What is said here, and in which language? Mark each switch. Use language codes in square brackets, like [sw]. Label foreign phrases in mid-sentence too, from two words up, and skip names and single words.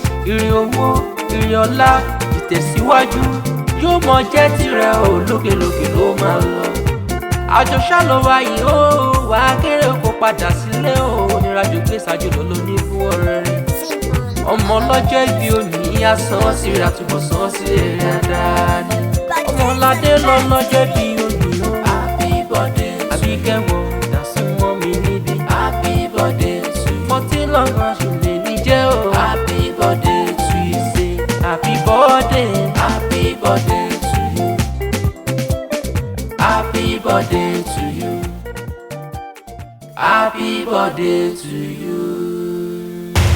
[yo] Ire owó, ire ọlá, ìtẹ̀síwájú yóò mọ jẹ́ tirẹ̀ o, lókèlókè ló máa lọ. Àjò ṣá ló wà yìí o, wà á kéré kó padà sílé o, onírìnàjò gbé ṣáájú lọ ló ní fún ọ̀rẹ́ rẹ̀. Ọmọ ọlọ́jọ́ ìbí òní, á san síra, túbọ̀ san sí rere dáadáa ni. Ọmọládé lọ lọ́jọ́ ìbí òní o. [en] Happy birthday to you. [yo] Àbíkẹ́ wọ, dàsún mọ́ mi níbí. [en] Happy birthday to you. [yo] Fourteen lọ́rọ̀ ṣùlẹ̀ ní jẹ́ o. [en] Happy birthday to you. Say happy birthday. Happy birthday to you. Happy birthday to you. Happy birthday to you.